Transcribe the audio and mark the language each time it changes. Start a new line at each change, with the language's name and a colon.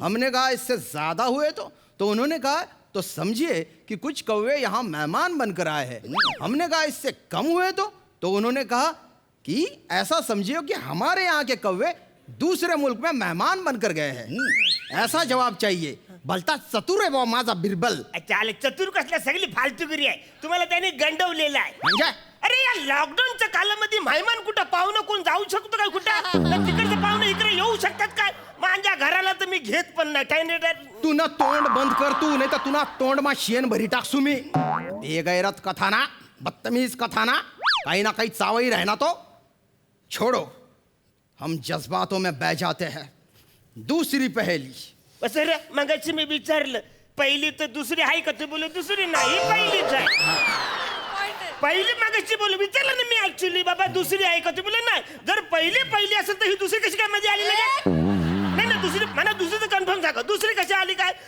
Hindi: हमने कहा इससे ज्यादा हुए तो उन्होंने कहा तो समझिए कि कुछ कौवे यहाँ मेहमान बनकर आए हैं. हमने कहा इससे कम हुए तो उन्होंने कहा कि ऐसा समझिए कि हमारे यहाँ के कौवे दूसरे मुल्क में मेहमान बनकर गए हैं. ऐसा जवाब चाहिए.
Marathi: भलता चतुर आहे बाबा माझा बिरबल. चालेल, चतुर कसल्या, सगळी फालतुगिरी आहे. तुम्हाला त्याने गंडवलेला आहे. म्हणजे अरे या लॉकडाऊनच्या कालामध्ये मेहमान कुठं, पाहुणं कोण जाऊ शकतो काय कुठं? तिकडचं पाहुणं इकडे येऊ शकतात काय? माझ्या घराला तर मी घेत पण नाही. काय नाही तू ना तोंड बंद कर तू, नाही तर तुला तोंड मा शेण भरी टाकसू मी. बेगैरत कथा ना, बदतमीज कथा ना, काही ना काही चावई
Hindi: रहना तो छोड़ो. हम जज्बातों में बह जाते हैं. दूसरी पहेली.
Marathi: सर मगाशी मी विचारलं, पहिली तर दुसरी आहे का? ते बोलले दुसरी नाही, पहिलीच आहे. पहिली मगाशी बोल विचारलं ना मी ऍक्च्युली, बाबा दुसरी आहे का? ते बोलले नाही. जर पहिली असेल तर ही दुसरी कशी काय मध्ये आली? नाही दुसरी, मला दुसरी तर कन्फर्म सांगा, दुसरी कशी आली काय?